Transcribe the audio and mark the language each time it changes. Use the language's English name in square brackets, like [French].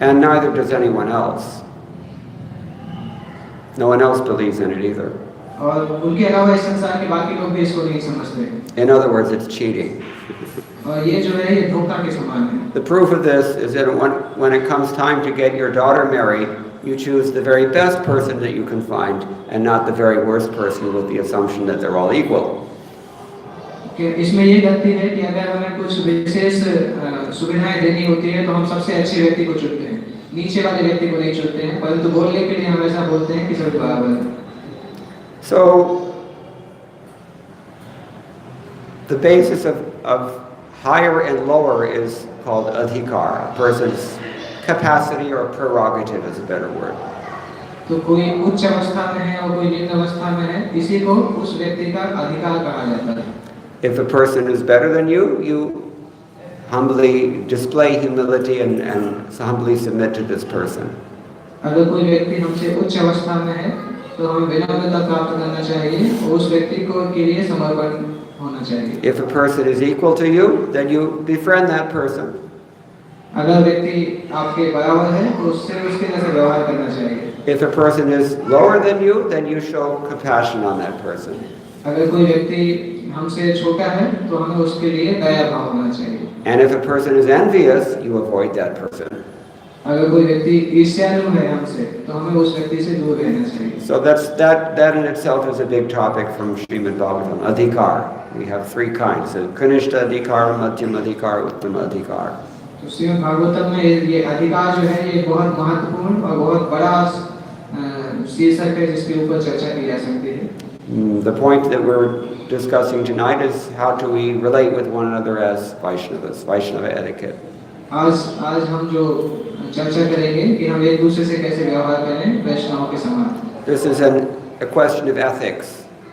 [English] And neither does anyone else. No one else believes in it either. [Hindi] और उनके अलावा इस संसार के बाकी लोग भी इसको नहीं समझते. [English] In other words, it's cheating. [Hindi] और ये जो है ये धोखा के समान है. [English] The proof of this is that when it comes time to get your daughter married, you choose the very best person that you can find and not the very worst person with the assumption that they're all equal. [Hindi] कि इसमें ये गलती है कि अगर हमें कुछ विशेष सुविधाएं देनी होती है तो हम सबसे अच्छे व्यक्ति को चुनते हैं, नीचे वाले व्यक्ति को नहीं चुनते हैं, परंतु बोलने के लिए हम ऐसा बोलते हैं कि सब बराबर हैं. [English] So the basis of higher and lower is called adhikar. A person's capacity or prerogative is a better word. [Hindi] तो कोई उच्च अवस्था में है और कोई निम्न अवस्था में है, इसी को उस व्यक्ति का अधिकार कहा जाता है. [English] If a person is better than you, you humbly display humility and humbly submit to this person. [Hindi] अगर कोई व्यक्ति हमसे उच्च अवस्था में है, तो हमें विनम्रता प्राप्त करना चाहिए और उस व्यक्ति को के लिए समर्पण होना चाहिए. [English] If a person is equal to you, then you befriend that person. [Hindi] अगर व्यक्ति आपके बराबर है, तो उससे उसके जैसा व्यवहार करना चाहिए. [English] If a person is lower than you, then you show compassion on that person. [Hindi] अगर कोई व्यक्ति हमसे छोटा है, तो हमें उसके लिए दया भाव होना चाहिए. [English] And if a person is envious, you avoid that person. [Hindi] अगर कोई व्यक्ति ईर्ष्यालु है हमसे, तो हमें उस व्यक्ति से दूर रहना चाहिए. [English] So that in itself is a big topic from Srimad Bhagavatam. Adhikar. We have three kinds: Kanishta Adhikar, Madhyam Adhikar, Uttama Adhikar. [Hindi] तो श्रीमद् भागवतम में ये अधिकार जो है ये बहुत महत्वपूर्ण और बहुत बड़ा शीर्षक है जिसके ऊपर चर्चा की जा सकती है. [English] The point that we're discussing tonight is how do we relate with one another as Vaishnavas, Vaishnava etiquette. [Hindi] आज हम जो चर्चा करेंगे कि हम एक दूसरे से कैसे व्यवहार करें वैष्णवों के समान. [English] This is a question of ethics.